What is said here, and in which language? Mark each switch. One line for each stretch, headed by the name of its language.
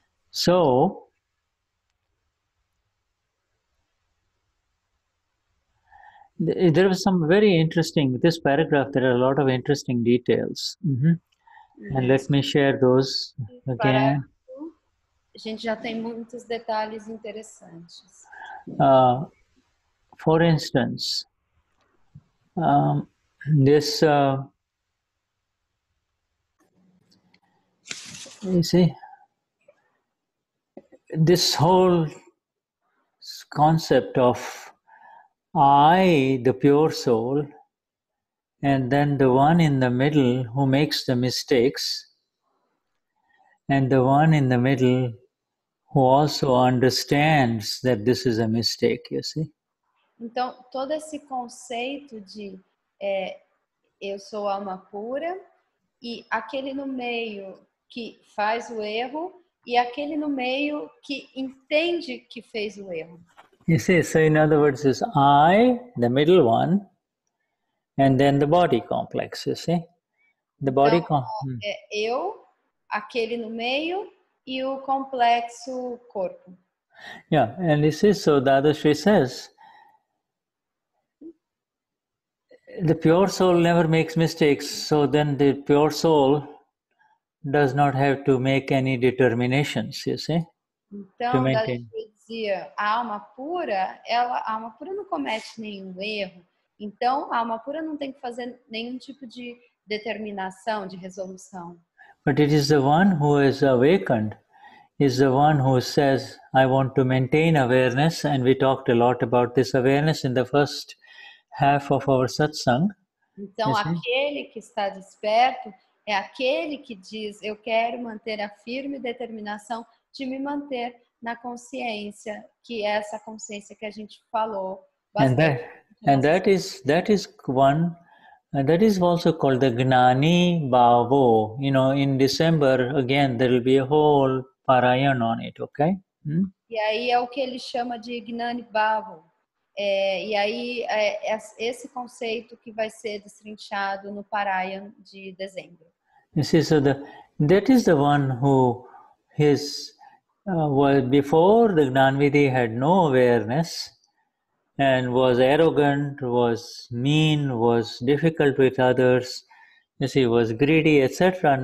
English: So there was some very interesting, this paragraph, there are a lot of interesting details. And let me share those again.
Portuguese: A gente já tem muitos detalhes interessantes.
English: For instance, this, you see, this whole concept of I, the pure soul, and then the one in the middle who makes the mistakes, and the one in the middle who also understands that this is a mistake, you see.
Portuguese: Então, todo esse conceito de eu sou alma pura, e aquele no meio que faz o erro, e aquele no meio que entende que fez o erro.
English: You see, so in other words, is I, the middle one, and then the body complex, you see. The body
Portuguese: Então, eu, aquele no meio, e o complexo corpo.
English: Yeah, and this is so Dadashri says, the pure soul never makes mistakes, so then the pure soul does not have to make any determinations, you see.
Portuguese: Então, Dadashri dizia, a alma pura não comete nenhum erro. Então, a alma pura não tem que fazer nenhum tipo de determinação, de resolução.
English: But it is the one who is awakened, is the one who says, I want to maintain awareness, and we talked a lot about this awareness in the first half of our satsang.
Portuguese: Então, aquele que está desperto é aquele que diz, eu quero manter a firme determinação de me manter na consciência, que é essa consciência que a gente falou bastante.
English: And that is one, and that is also called the Gnani Bhavo. You know, in December, again, there will be a whole parayan on it, okay?
Portuguese: E aí é o que ele chama de Gnani Bhavo. E aí é esse conceito que vai ser destrinchado no parayan de dezembro.
English: You see, so that is the one who was before the Gnanvidhi had no awareness and was arrogant, was mean, was difficult with others, you see, was greedy, etc.